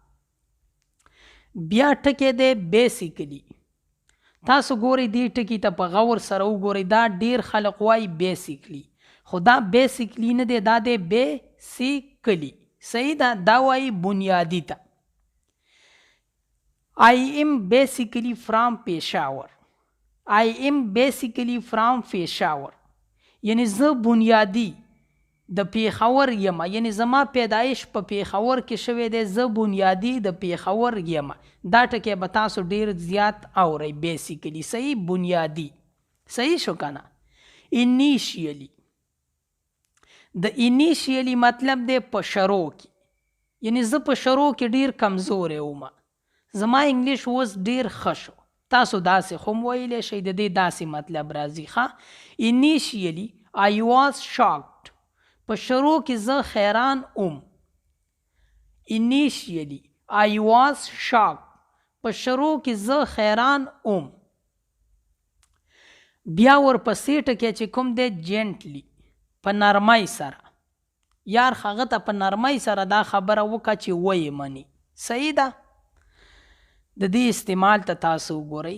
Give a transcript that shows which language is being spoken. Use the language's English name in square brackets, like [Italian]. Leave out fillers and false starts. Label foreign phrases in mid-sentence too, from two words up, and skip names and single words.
[Pashto] بیا ټکی دی بیسیکلی. تاسو ګورئ دې ټکي ته په غور سره وګورئ. دا ډیر خلق وایي بیسیکلی، خو دا بیسیکلی نه دی، دا دی بیسیکلی. صحیح ده؟ دا وایي بنیادی ته. [English] I am basically from Peshawar. I am basically from Peshawar. [Pashto] یعنی زه بنیادی د پیښور یم، یعنی زما پیدایش په پیښور کې شوی دی، زه بنیادی د پیښور یم. دا ټکی به تاسو ډیر زیات اورئ. بیسیکلی صحیح، بنیادی. صحیح شو که نه؟ انیشیلی. د انیشیلی مطلب دی په شروع کې، یعنی زه په شروع کې ډیر کمزوری وم، زما انګلیش اوس ډیر ښه شو. تاسو داسې هم ویلی شئ، د دې داسې مطلب راځي. ښه، [English] انیشیلی I was shocked. [Pashto] په شروع کې زه حیران وم. [English] انیشیلی I was shocked. [Pashto] په شروع کې زه حیران وم. بیا ورپسې ټکی چې کوم دی جینټلی، په نرمۍ سره. یار هغه ته په نرمۍ سره دا خبره وکړه چې ویې مني. صحیح ده؟ د دې استعمال ته تاسو وګورئ.